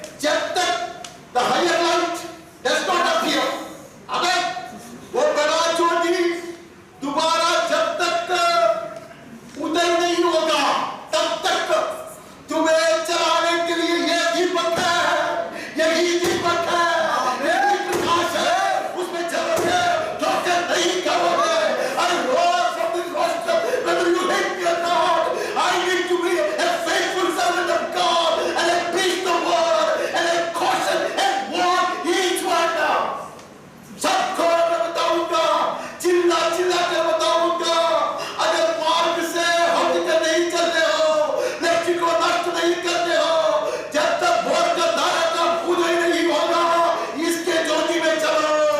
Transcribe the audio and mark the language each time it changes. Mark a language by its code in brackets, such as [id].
[hi] जब तक the higher light does not appear, अगर वो बड़ा ज्योति दोबारा जब तक उदय नहीं होगा तब तक तुम्हें चलाने के लिए ये दीपक है, यही दीपक है, यही प्रकाश है, उसमें चलोगे ठोकर नहीं खाओगे। [en] I rose from the cross, whether you hate me or not, I need to be a faithful servant of God, and I preach the word, and I caution and warn each one now. [hi] सबको मैं बताऊंगा, चिल्ला कर बताऊंगा, अगर मार्ग से हट कर नहीं चलते हो, लक्ष्य को नष्ट नहीं करते हो, जब तक भोर का तारा का उदय नहीं होगा, इसके ज्योति में चलो।